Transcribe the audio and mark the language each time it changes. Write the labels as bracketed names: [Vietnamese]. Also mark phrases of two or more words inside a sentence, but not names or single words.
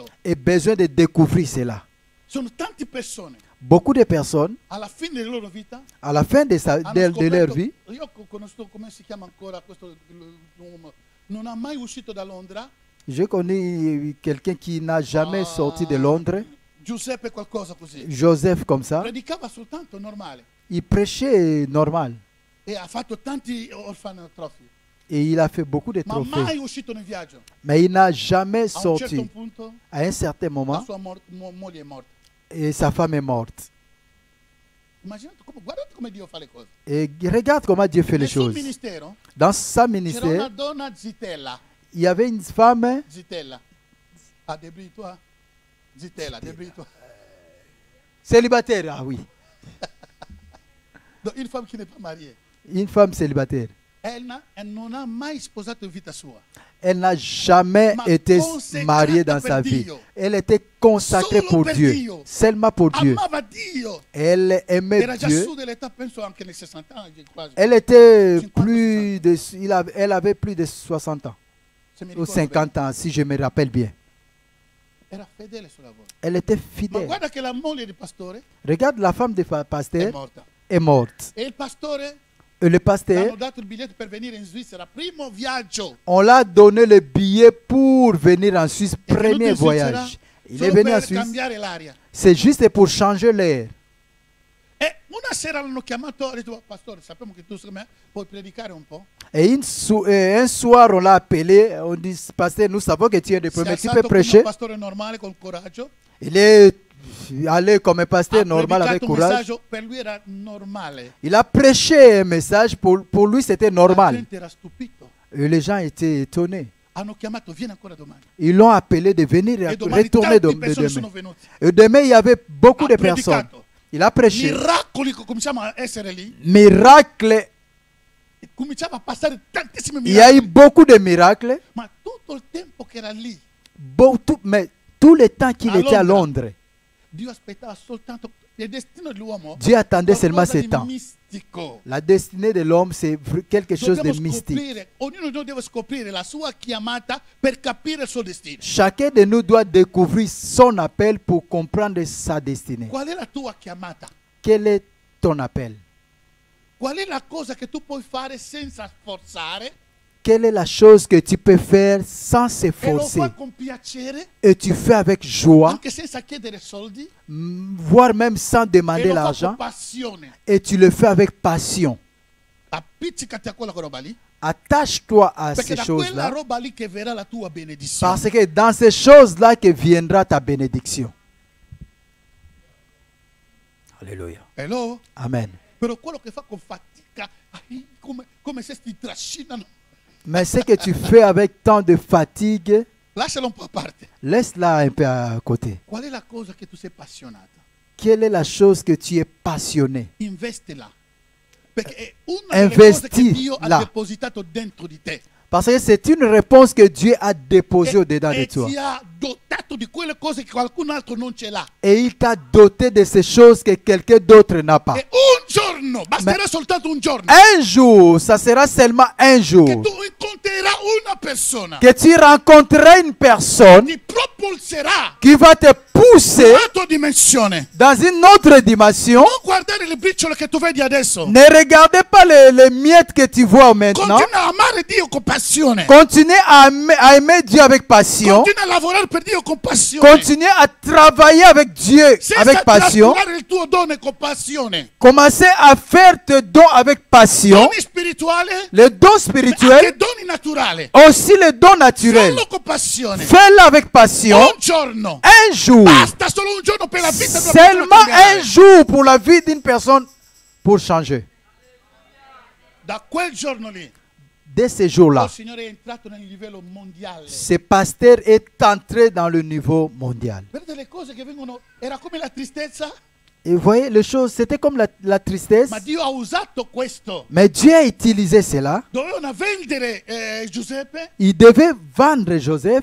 [French] Et besoin de découvrir cela. [Italian] Sono tante persone [French] Beaucoup de personnes, [Italian] alla fine della loro vita [French] à la fin de [Italian] hanno [French] leur [Italian] scoperto, [French] vie, [Italian] io ho conosciuto, come si chiama ancora questo uomo, non ha mai uscito da Londra. [French] j'ai connu quelqu'un qui n'a jamais sorti de Londres, [Italian] Giuseppe qualcosa così. [French] Joseph comme ça. [Italian] Predicava soltanto normale [French] Il prêchait normal. [Italian] e ha fatto tanti orfanotrofi, [French] Et il a fait beaucoup de [Italian] ma [French] trophées. [Italian] mai uscito nel viaggio. [French] Mais il n'a jamais [Italian] A un certo [French] sorti. [Italian] punto [French] À un certain [Italian] la [French] moment, [Italian] sua moglie è morta. [French] et sa femme est morte. [Italian] Immaginate guardate come Dio fa le cose. [French] Et regarde comment Dieu fait les [Italian] Nel suo [French] choses. [Italian] ministero [French] Dans sa [Italian] c'era una [French] ministère, [Italian] donna Zitella. [French] il y avait une femme, Zitella. Ah, débrouille-toi. Zitella, débrouille-toi. célibataire. Ah oui, Donc, une femme qui n'est pas mariée. une femme célibataire. [Italian] Elle non ha mai sposato in vita sua. [French] Elle n'a jamais [Italian] Ma [French] été [Italian] consacrata [French] mariée dans [Italian] per [French] sa vie. [Italian] Dio. [French] Elle était consacrée [Italian] Solo [French] pour [Italian] per [French] Dieu, [Italian] Dio. [French] seulement pour Dieu. [Italian] Amava Dio. [French] Elle aimait [Italian] Era già [French] Dieu. [Italian] su dell'età, penso anche nei 60 anni quasi. [French] Elle était 50, plus de, elle avait plus de 60 ans [Italian] Se mi [French] ou [Italian] ricordo [French] 50 ans, si je me rappelle bien. [Italian] bene. Era fedele sul lavoro. [French] Elle était [Italian] Ma [French] fidèle. [Italian] guarda che la moglie del pastore [French] Regarde, la femme du [Italian] è [French] pasteur [Italian] morta. [French] est morte. [Italian] E il pastore [French] Et le [Italian] gli [French] pasteur, [Italian] hanno dato il biglietto per venire in Svizzera, primo viaggio. [French] on l'a donné le billet pour venir en Suisse, [Italian] È venuto [French] premier [Italian] in Svizzera [French] voyage. Il est [Italian] solo [French] venu en [Italian] per [French] Suisse. [Italian] cambiare l'aria. [French] C'est juste pour changer l'air. [Italian] E una sera l'hanno chiamato, ha detto, pastore, sappiamo che tu puoi predicare un po'. [French] Et un soir, on l'a appelé, on dit, pasteur, nous savons que tu es le [Italian] Si è [French] premier, tu [Italian] alzato [French] peux [Italian] come un [French] prêcher. [Italian] pastore normale, con coraggio. [French] Il est allé comme un pasteur [Italian] Ha [French] normal avec [Italian] predicato un [French] courage. [Italian] messaggio, per lui era normale. [French] Il a prêché un message, pour lui c'était [Italian] La [French] normal. [Italian] gente era stupito. [French] Et les gens étaient étonnés. [Italian] Hanno chiamato, vieni ancora domani. [French] Ils l'ont appelé de venir [Italian] E domani [French] retourner [Italian] tante persone sono [French] demain. [Italian] venute. [French] Et demain, il y avait beaucoup [Italian] Ha [French] de personnes. [Italian] predicato. [French] Il a prêché. [Italian] Miracoli, cominciamo a essere lì. [French] Miracle. [Italian] E cominciava a passare tantissimi [French] Il y a eu [Italian] miracoli. [French] beaucoup de miracles. [Italian] Ma tutto il tempo che era lì, [French] Mais tout le temps qu'il À était à [Italian] Londra. [French] Londres, [Italian] Dio aspettava soltanto il destino dell'uomo. [French] Dieu attendait seulement [Italian] qualcosa [French] ce [Italian] di [French] temps. [Italian] mistico. [French] La destinée de l'homme, c'est quelque chose de [Italian] Dobbiamo [French] mystique. [Italian] scoprire, ognuno di noi deve scoprire la sua chiamata per capire il suo destino. [French] Chacun de nous doit découvrir son appel pour comprendre sa destinée. [Italian] Qual è la tua chiamata? [French] Quel est ton appel? [Italian] Qual è la cosa che tu puoi fare senza sforzare [French] Quelle est la chose que tu peux faire sans [Italian] e lo [French] s'efforcer [Italian] fai con piacere, [French] et tu fais avec joie, [Italian] anche senza chiedere soldi, [French] voire même sans [Italian] e [French] demander [Italian] lo fai con [French] l'argent, [Italian] passione? [French] et tu le fais avec passion. [Italian] Appiccicati a quella roba lì, [French] Attache-toi à [Italian] perché [French] ces [Italian] da quella [French] choses-là, [Italian] roba lì che verrà la tua benedizione. [French] parce que dans ces choses-là que viendra ta bénédiction. Alléluia. Hello? Amen. [Italian] Però quello che fa con fatica, come se ti trascinano, [French] Mais ce que tu fais avec tant de fatigue, [Italian] lascialo un po' a parte. [French] laisse-la un peu à côté. [Italian] Qual è la cosa che tu sei appassionata? [French] Quelle est la chose que tu es passionné? [Italian] Investila. Perché è una delle cose che Dio ha Investila. depositato dentro di te. [French] Parce que c'est une réponse que Dieu a déposée au-dedans de [Italian] E [French] toi. [Italian] ti ha dotato di quelle cose che qualcun altro non ce l'ha. [French] Et il t'a doté de ces choses que quelqu'un d'autre n'a pas. [Italian] E un giorno, basterà soltanto un giorno, [French] Un jour, ça sera seulement un [Italian] che [French] jour, [Italian] tu incontrerai una persona [French] que tu rencontreras une personne [Italian] che ti propulserà [French] qui va te poussé [Italian] un'altra dimensione. [French] dans une autre dimension. [Italian] Non guardare le briciole che tu vedi adesso. [French] Ne regardez pas les miettes que tu vois maintenant. [Italian] Continua a amare Dio con passione. [French] Continuez à aimer Dieu avec passion. [Italian] Continua a lavorare per Dio con passione. [French] Continuez à travailler avec Dieu [Italian] Senza [French] avec passion. [Italian] trascurare il tuo dono con passione. [French] Commencez à faire tes dons avec passion. [Italian] Doni spirituali, [French] Les dons [Italian] anche [French] spirituels, [Italian] doni naturali. [French] aussi les dons naturels. [Italian] Fallo con passione. [French] Fais-le avec passion. [Italian] Un giorno. [French] Un jour. [Italian] Basta solo un giorno per la vita di una persona [French] Seulement [Italian] cambiare. [French] un jour pour la vie d'une personne pour changer. [Italian] Da quel giorno lì, [French] Dès ce [Italian] il [French] jour-là, [Italian] Signore è entrato nel livello mondiale. [French] ce pasteur est entré dans le niveau mondial. [Italian] Vedete le cose che vengono, era come la tristezza, [French] Et vous voyez, les choses, c'était comme la tristesse. [Italian] ma Dio ha usato questo. [French] Mais Dieu a utilisé cela. [Italian] Dovevano vendere Giuseppe [French] Il devait vendre Joseph